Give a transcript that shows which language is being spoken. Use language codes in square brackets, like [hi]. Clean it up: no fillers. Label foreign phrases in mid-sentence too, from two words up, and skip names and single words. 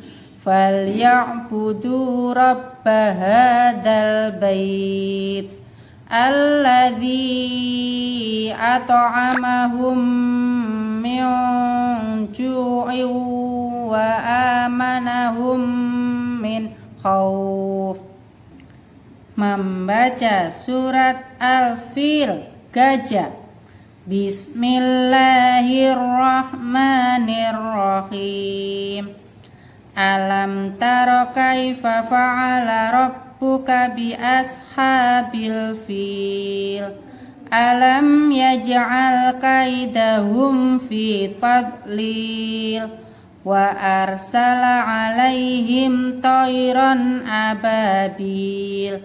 [ar] فليعبدوا رب هذا البيت الذي أطعمهم من جوع وآمنهم من خوف. [id] Membaca surat Al-Fil, gajah. [ar] بسم الله الرحمن الرحيم. ألم تر كيف فعل ربك بأصحاب الفيل. ألم يجعل كيدهم في تضليل. وأرسل عليهم طيرا أبابيل.